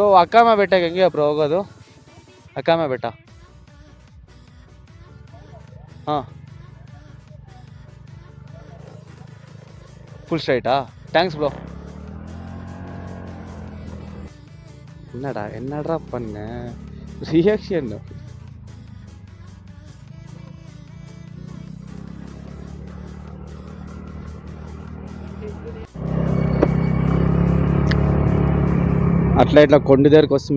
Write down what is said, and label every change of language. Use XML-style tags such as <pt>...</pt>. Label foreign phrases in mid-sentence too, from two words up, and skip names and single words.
<kn>ಅಕ್ಕಮ್ಮ ಬೆಟ್ಟಕ್ಕೆ ಹೆಂಗೆ ಬ್ರೋ ಹೋಗೋದು? ಅಕ್ಕಮ್ಮ ಬೆಟ್ಟ. ಹಾಂ,</kn> <te>ఫుల్ స్ట్రైటా?</te> <en>thanks bro.</en> <ta>என்னடா பண்ண ரியாக்ஷன்?</ta> <te>అట్లా ఇట్లా కొండ దగ్గరికి వస్తుంది.</te>